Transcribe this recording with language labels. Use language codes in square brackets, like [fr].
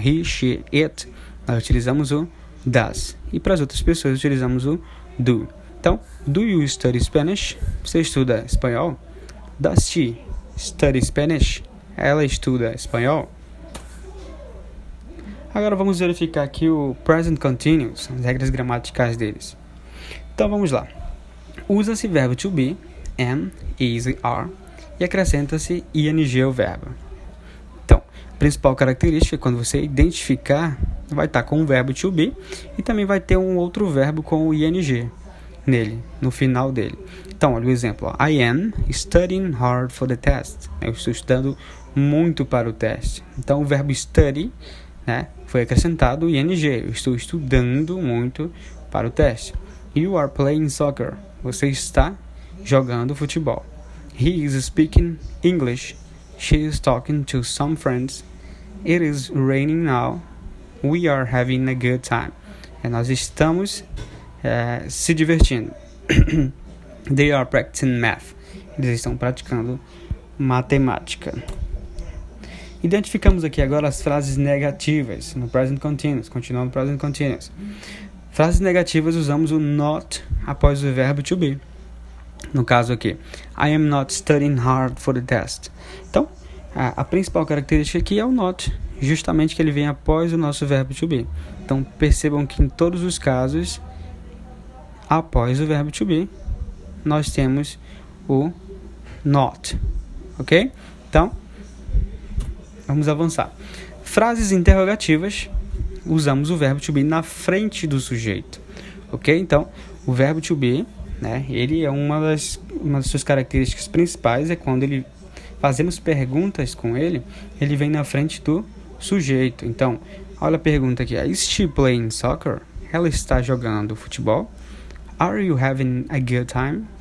[en] He, she, it, [pt] nós utilizamos o does. E para as outras pessoas utilizamos o do. [en] Então, do you study Spanish? [pt] Você estuda espanhol? [en] Does she study Spanish? [pt] Ela estuda espanhol? Agora vamos verificar aqui o present continuous, as regras gramaticais deles. Então vamos lá. Usa-se verbo to be, am, is e are e acrescenta-se ing ao verbo. Então, a principal característica, quando você identificar, vai estar com o verbo to be e também vai ter um outro verbo com o ing nele, no final dele. Então, olha o exemplo. Ó. [en] I am studying hard for the test. [pt] Eu estou estudando muito para o teste. Então, o verbo study, né, foi acrescentado o ing. Eu estou estudando muito para o teste. [en] You are playing soccer. [pt] Você está jogando futebol. [en] He is speaking English. She is talking to some friends. It is raining now. We are having a good time. [pt] Nós estamos se divertindo. [en] They are practicing math. [pt] Eles estão praticando matemática. Identificamos aqui agora as frases negativas no present continuous. Continuando no present continuous. Frases negativas, usamos o not após o verbo to be. No caso aqui, [en] I am not studying hard for the test. [pt] Então, a principal característica aqui é o not, justamente que ele vem após o nosso verbo to be. Então, percebam que em todos os casos, após o verbo to be, nós temos o not. Ok? Então, vamos avançar. Frases interrogativas, usamos o verbo to be na frente do sujeito. Ok? Então, o verbo to be, né, ele é uma das suas características principais, é quando fazemos perguntas com ele vem na frente do sujeito. Então, olha a pergunta aqui. [en] Is she playing soccer? [pt] Ela está jogando futebol? [en] Are you having a good time?